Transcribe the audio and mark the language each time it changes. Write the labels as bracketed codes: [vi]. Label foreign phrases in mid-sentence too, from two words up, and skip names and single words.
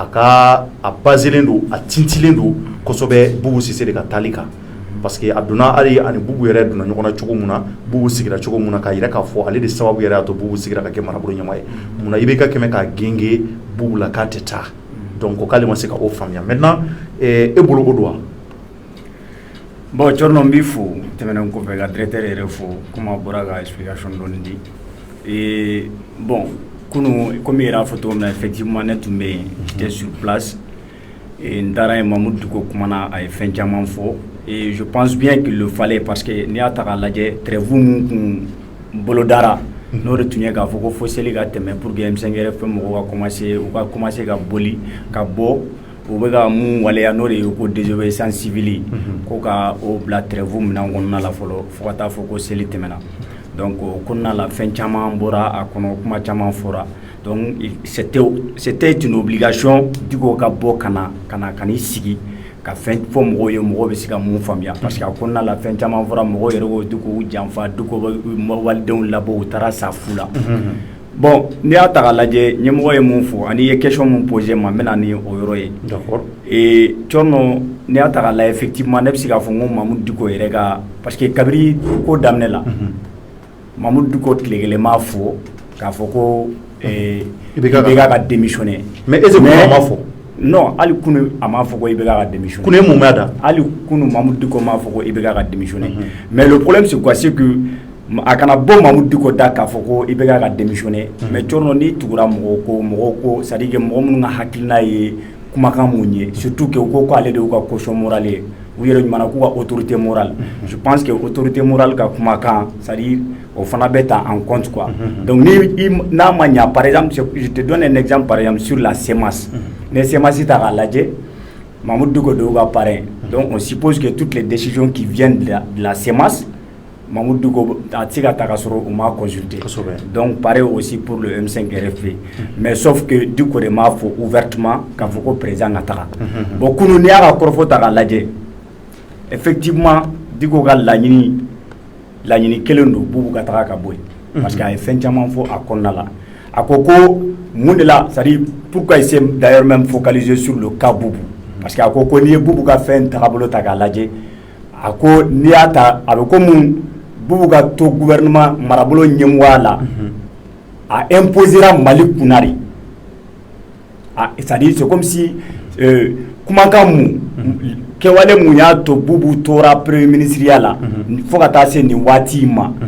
[bm] a baselen don a tintilen don kosɛbɛ Bubu Sise de ka taali kan [fr] parce que [bm] a donna hali ani Bubu yɛrɛ donna ɲɔgɔn na cogo min na Bubu sigira cogo min na k'a yɛrɛ k'a fɔ ale de sababu yɛrɛ y'a to Bubu sigira ka kɛ marabolo ɲɛmaa ye munna i bɛ ka kɛmɛ k'a genge Bubu la k'a tɛ taa donc k'ale ma se ka o faamuya maintenant e bolo o don wa. Bon Thierno n b'i fo tɛmɛnen kɔfɛ ka directeur yɛrɛ fo comme a bɔra ka explication dɔɔni di bon kunu comme i yɛrɛ y'a fɔ cogo min na effectivement ne tun bɛ yen [fr] j'étais sur place [bm] n taara yen Mamu Diko kumana a ye fɛn caman fɔ et [fr] je pense bien qu'il le fallait parce que [bm] n'i y'a ta k'a lajɛ trêve mun kun bolodara n'o de tun ye k'a fɔ ko fo seli ka tɛmɛ [fr] pour que [bm] M5 yɛrɛ fɛn mɔgɔw ka commencer ka boli ka bɔ u bɛ ka mun waleya n'o de ye ko [fr] désobéissance civile [bm] ko ka o bila trêve minɛn kɔnɔna la fɔlɔ fo ka taa fɔ ko seli tɛmɛna donc o kɔnɔna la fɛn caman bɔra a kɔnɔ kuma caman fɔra [fr] donc c'était une obligation [bm] Diko ka bɔ ka n'i sigi ka fɛn fɔ mɔgɔw ye mɔgɔw bɛ se ka mun faamuya [fr] parce que [bm] a kɔnɔna la fɛn caman fɔra mɔgɔw yɛrɛ ko Diko janfa Diko bɛ walidenw labɔ u taara sa fu la bon n'i y'a ta k'a lajɛ ɲɛmɔgɔ ye mun fɔ ani ye question mun posé ma n bɛ na ni o yɔrɔ ye [fr] d'accord [bm] Thierno n'i y'a ta k'a lajɛ effectivement ne bɛ se k'a fɔ ko Mamu Diko yɛrɛ ka [fr] parce que [bm] kabiri ko daminɛ la Mamu Diko tile kelen m'a fɔ k'a fɔ ko IBK ka démissionner [fr] mais est-ce que [bm] a m'a fɔ non hali kunu a m'a fɔ ko IBK ka démissionner kunu ye mun mɛn da hali kunu Mamu Diko m'a fɔ ko IBK ka démissionner [fr] mais le problème c'est quoi c'est que [bm] a kana bɔ Mamu Diko da k'a fɔ ko IBK ka démissionner mais Thierno n'i tugura mɔgɔw ko [fr] c'est à dire que [bm] mɔgɔ minnu ka hakilina ye kumakan mun ye [fr] surtout que [bm] u ko k'ale de y'u ka [fr] caution morale [bm] ye u yɛrɛ ɲumana k'u ka [fr] autorité morale je pense que autorité morale [bm] ka kumakan [fr] c'est à dire [bm] o fana bɛ ta [fr] en compte quoi donc [bm] n'a ma ɲa [fr] par exemple je te donne un exemple par exemple sur la CEMAS [bm] ne CEMAS ta k'a lajɛ Mamu Diko de y'u ka parrain [fr] donc on suppose que toutes les décisions qui viennent de la CEMAS [bm] Mamu Diko a tɛ se ka ta ka sɔrɔ u m'a consulté [fr] donc pareil aussi pour le M5 RFP mais sauf que [bm] Diko de m'a fɔ ouvertement k'a fɔ ko président ka taga bon kunu n'i y'a ka kɔrɔfɔ ta k'a lajɛ effectivement Diko ka laɲini kelen don Bubu ka taga ka bɔ yen [fr] parce que [bm] a ye fɛn caman fɔ a kɔnɔna la a ko mun de la [fr] c'est à dire pourquoi il s'est d'ailleurs même focalisé sur le cas Bubu parce que [bm] a ko n'i ye Bubu ka fɛn tagabolo ta k'a lajɛ a ko n'i y'a ta a bɛ komi Bubu ka to gouvernement marabolo ɲɛmɔgɔya la a imposera Mali kunna de [fr] c'est à dire c'est comme si [bm] kumakan mun kɛwale mun y'a to Bubu tora premier ministriya la fo ka taa se nin waati ma